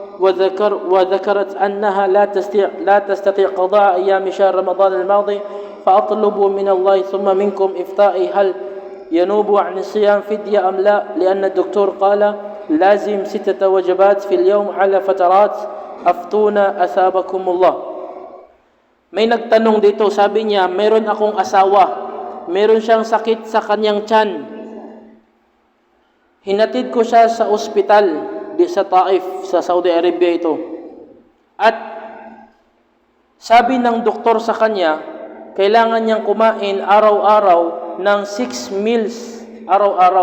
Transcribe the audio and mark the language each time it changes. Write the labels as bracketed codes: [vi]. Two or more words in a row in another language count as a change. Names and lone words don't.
[ar] وذكرت أنها لا تستطيع قضاء أيام شهر رمضان الماضي فأطلب من الله ثم منكم إفتائي هل ينوب عن الصيام فدية أم لا لأن الدكتور قال لازم 6 وجبات في اليوم على فترات أفتونا أثابكم الله. [tl] May nagtanong dito, sabi niya, meron akong asawa, meron siyang sakit sa kanyang tiyan. Hinatid ko siya sa ospital di sa Taif, sa Saudi Arabia ito. At sabi ng doktor sa kanya, kailangan niyang kumain araw-araw ng 6 meals araw-araw.